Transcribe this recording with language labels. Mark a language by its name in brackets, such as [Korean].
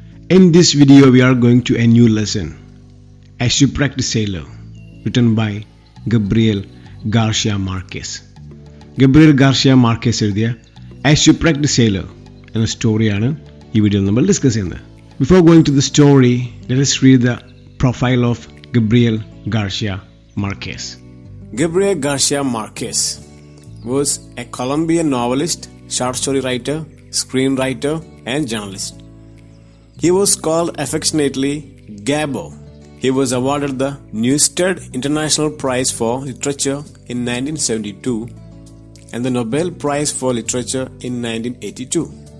[English] In this video we are going to a new lesson, A Shipwrecked Sailor, written by Gabriel Garcia Marquez. [Malayalam] Gabriel Garcia Marquez എഴുതിയ A Shipwrecked Sailor എന്ന സ്റ്റോറിയാണ് ഈ വീഡിയോയിൽ നമ്മൾ discuss ചെയ്യുന്നത്. [English] Before going to the story, let us read the profile of Gabriel Garcia Marquez. Gabriel Garcia Marquez was a Colombian novelist, short story writer, screenwriter, and journalist. He was called affectionately Gabo. He was awarded the Neustadt International Prize for Literature in 1972 and the Nobel Prize for Literature in 1982.